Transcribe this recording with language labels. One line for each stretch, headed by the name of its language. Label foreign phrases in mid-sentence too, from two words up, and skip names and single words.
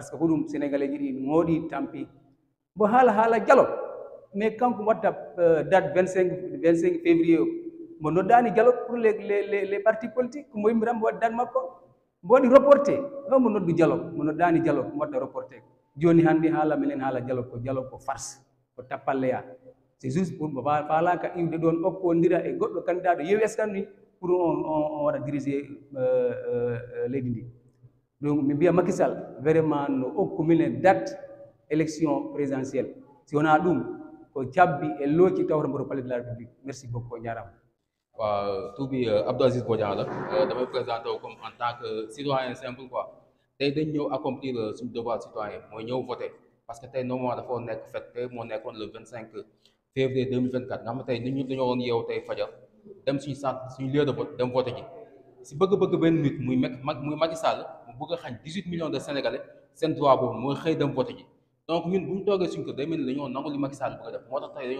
French: ce que
Fula: hoɗum sénégalais ji ɗi mooɗi tampi mbo haala dialogue mais kanko watta date 25 février o mbo noddani dialogue
French: pour les partis politiques
Fula: ko mbo yimɓe tan mbo waɗi date makko mbo waɗi reporté o mo noddu dialogue mo noddani dialogue mo waɗa reporté joni hannde haala minen haala dialogue ko farce ko tappalleya
French: c'est juste pour
Fula: mbo faalaka iwde ɗon okkondira e goɗɗo candidat ɗo yewi eskan ni pour on waɗa dirigé leydi ndi donc mi mbiya Macky Sall vraiment no okku minen date
French: élection présidentielle
Fula: si wona ɗum ko cabbi e looki tawta mboto palais de la République
French: merci beaucoup
Fula: o jarama
Wolof: waaw tur bi Abdou Aziz Bodian la damay présenté wu
French: comme en tant que citoyen simple
Wolof: quoi tey dañ ñëw accomplir suñu
French: devoir citoyen
Wolof: mooy ñëw voter
French: parce que
Wolof: tey normalement dafa nekk fête tey moo nekkoon
French: le 25 février 2024
Wolof: nga xam ne tey nit ñi dañoo woon yeewu tey fajar dem suñu centre suñu
French: lieu de vote
Wolof: dem voter ji si bëgg-bëgg benn nit muy Macky Sall mu bëgg a xañ
French: 18 millions de Sénégalais
Wolof: seen droit boobu mooy xëy dem voter ji donc ñun bu ñu toogee suñu kër day mel ni dañoo nangu li Macky Sall bëgg a def moo tax